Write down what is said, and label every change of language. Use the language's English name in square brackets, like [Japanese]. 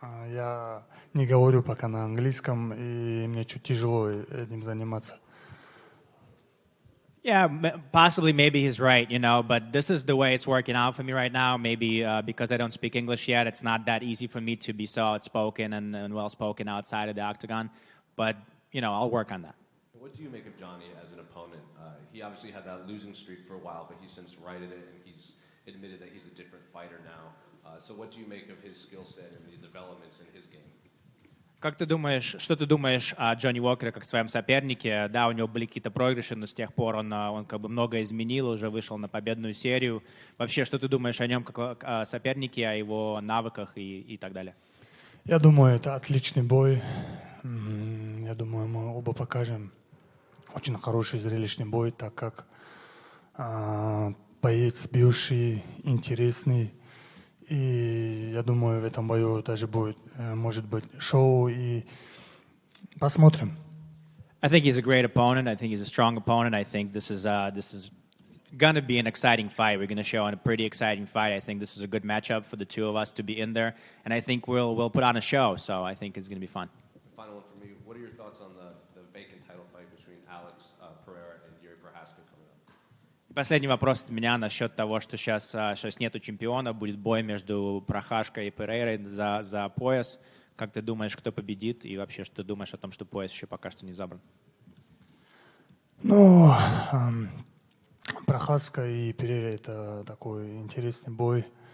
[Russian] Я не говорю пока на английском, и мне чуть тяжело этим заниматься. [English] Yeah, possibly, maybe he's right, but this is the way it's working out for me right now. Maybe because I don't speak English yet, it's not that easy for me to be so outspoken and well-spoken outside of the octagon. But I'll work on that. What do you make of Johnny as an opponent? He obviously had that losing streak for a while, but he's since righted it, and he's admitted that he's a different fighter now. So what do you make of his skill set and the developments in his game? [Russian] Что ты думаешь о Джонни Уокере как своем сопернике? Да, у него были какие-то проигрыши, но с тех пор он как бы многое изменил, уже вышел на победную серию. Вообще, что ты думаешь о нем как о сопернике, о его навыках и так далее? Я думаю, это отличный бой. Я думаю, мы оба покажем очень хороший зрелищный бой, так как боец бывший, интересный. И я думаю, в этом бою даже будет, может быть, шоу, и посмотрим. [English] I think he's a great opponent. I think he's a strong opponent. I think this is going to be an exciting fight. We're going to show a pretty exciting fight. I think this is a good matchup for the two of us to be in there, and I think we'll put on a show. So I think it's going to be fun. Final one for me. What are your thoughts on the vacant title fight between Alex Pereira and Yuri Prochazka coming up? [Russian] Последний вопрос от меня насчет того, что сейчас нету чемпиона, будет бой между Прохашкой и Перейрой за пояс. Как ты думаешь, кто победит? И вообще, что ты думаешь о том, что пояс еще пока что не забран? Ну, Прохазка и Перейра — это такой интересный бой.